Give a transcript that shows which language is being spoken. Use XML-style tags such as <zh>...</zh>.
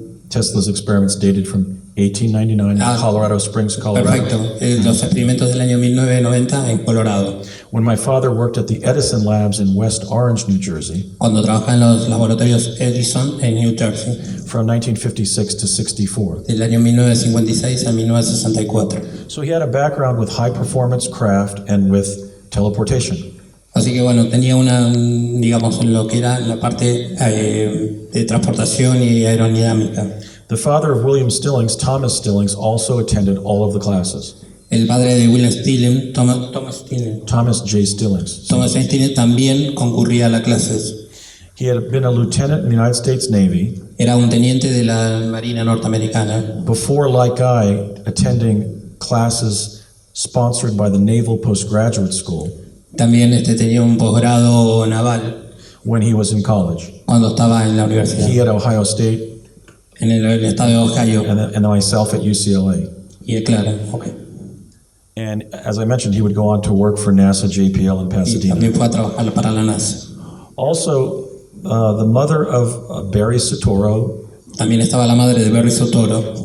<en>Tesla's experiments dated from 1899 in Colorado Springs, Colorado.</en> <es>Perfecto, los experimentos del año 1990 en Colorado.</es> <en>When my father worked at the Edison Labs in West Orange, New Jersey,</en> <es>Cuando trabajaba en los laboratorios Edison en New Jersey,</es> <en>from 1956 to 64.</en> <es>del año 1956 a 1964.</es> <en>So he had a background with high performance craft and with teleportation.</en> <es>Así que tenía lo que era la parte de transportación y aerodinámica.</es> <en>The father of William Stillings, Thomas Stillings, also attended all of the classes.</en> <es>El padre de William Stillings, Thomas J. Stillings. También concurría a las clases.</es> <en>He had been a lieutenant in the United States Navy</en> <es>Era un teniente de la Marina norteamericana.</es> <en>before, like I, attending classes sponsored by the Naval Postgraduate School</en> <es>También tenía un posgrado naval</es> <en>when he was in college.</en> <es>cuando estaba en la universidad,</es> <en>He at Ohio State</en> <es>en el estado de Ohio.</es> <en>and myself at UCLA.</en> <es>Y claro,</es> <en>And as I mentioned, he would go on to work for NASA JPL in</en> <es>y</es> <en>Pasadena.</en> <es>también fue a trabajar para la NASA.</es> <en>Also, the mother of Barry Soetoro,</en> <es>También estaba la madre de Barry Soetoro,</es>